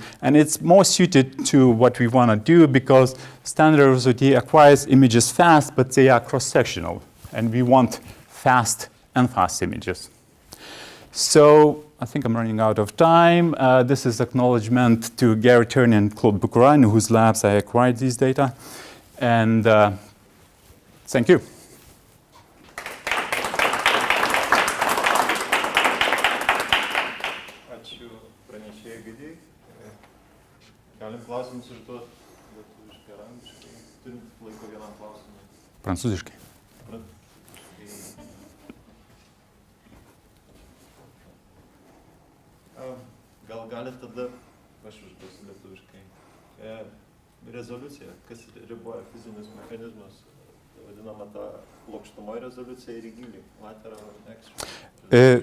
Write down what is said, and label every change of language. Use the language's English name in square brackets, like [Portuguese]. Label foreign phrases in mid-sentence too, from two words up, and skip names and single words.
[English] And it's more suited to what we want to do because standard OCT acquires images fast, but they are cross-sectional. And we want fast and fast images. So I think I'm running out of time. This is acknowledgement to Gary Turney and Claude Boucoura, in whose labs I acquired these data. And thank you. [Lithuanian] Ačiū pranešėjai Egidijai. Galim klausimus užduoti lietuviškai ar angliškai. Turim laiko vienam klausimui. Prancūziškai. Gal galit tada, aš užduosiu lietuviškai, rezoliucija, kas riboja fizinius mechanizmus, vadinama ta plokštumoji rezoliucija ir į gylį, [English] lateral extra.